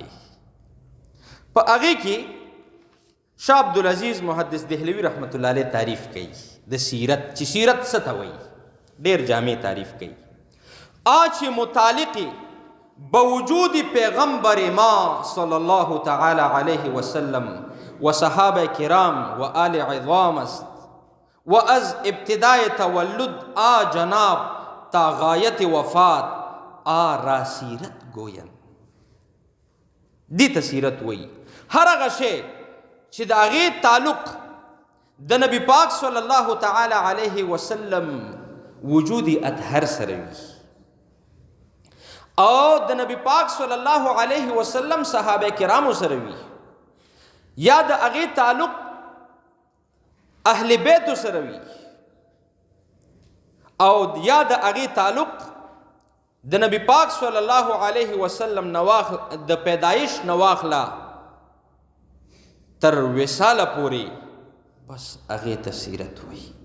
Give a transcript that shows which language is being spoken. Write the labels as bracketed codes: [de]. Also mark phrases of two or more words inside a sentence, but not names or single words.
[ps] په هغې کې شاه عبدالعزیز محدث دهلوي [ar] رحمت الله علیه [ps] تعریف کوي د سیرت چې سیرت څه ته وایي، ډېر جامع تعریف کوي. [fa] آج متعلق بوجود پیغمبر ما [ar] صلی الله تعالی علیه وسلم [fa] و صحابه کرام و آل عظام است و از ابتدای تولد جناب تا غایت وفات را سیرت گوین. [ps] دی ته سیرت وایي هر هغه شی چې د هغې تعلق د نبی پاک [ar] صلی الله تعالی علیه وسلم [ps] وجود اطهر سره وي او د نبی پاک [ar] صلی الله علیه وسلم [ps] صحابه کرامو سره وي یا د هغې تعلق اهل بیتو سره وي او یا د هغې تعلق د نبی پاک [ar] صلی الله علیه وسلم [ps] د پیدایش نواخلا تر وصاله پورې بس هغې ته سیرت وایي.